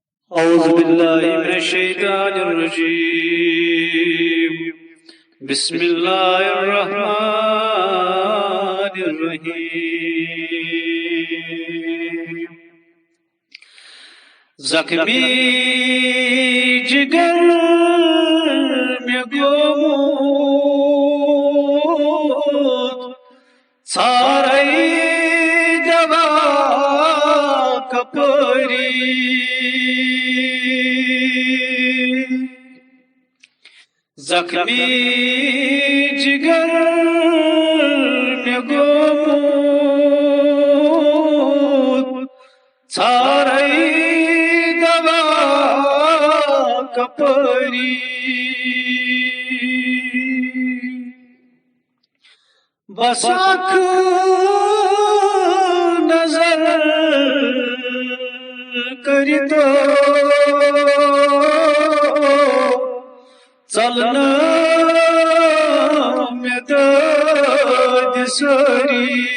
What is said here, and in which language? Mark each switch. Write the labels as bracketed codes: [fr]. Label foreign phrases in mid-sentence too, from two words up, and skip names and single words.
[ar] أعوذ بالله من الشيطان الرجيم بسم الله الرحمن الرحيم [ks] زخمی جگر میں گومت سارے دوا کپری زخمی جگر میں گومت سارے دوا کپری بس آنکھ نظر کری تو چلنا میں داد سری